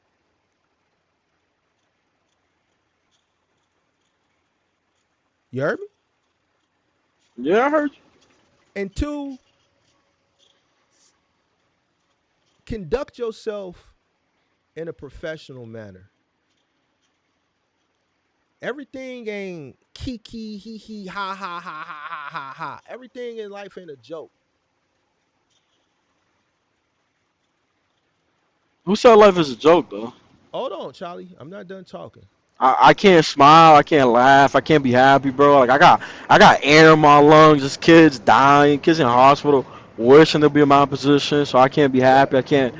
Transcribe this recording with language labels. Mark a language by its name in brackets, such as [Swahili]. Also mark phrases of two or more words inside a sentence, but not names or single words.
[English] You heard me? Yeah, I heard you. And two, conduct yourself in a professional manner. Everything ain't kiki, hee hee, ha ha ha ha ha ha ha. Everything in life ain't a joke. Who said life is a joke, though? Hold on, Charlie. I'm not done talking. I can't smile, I can't laugh, I can't be happy, bro. Like I got air in my lungs, just kids dying, kids in the hospital, wishing they'll be in my position, so I can't be happy, I can't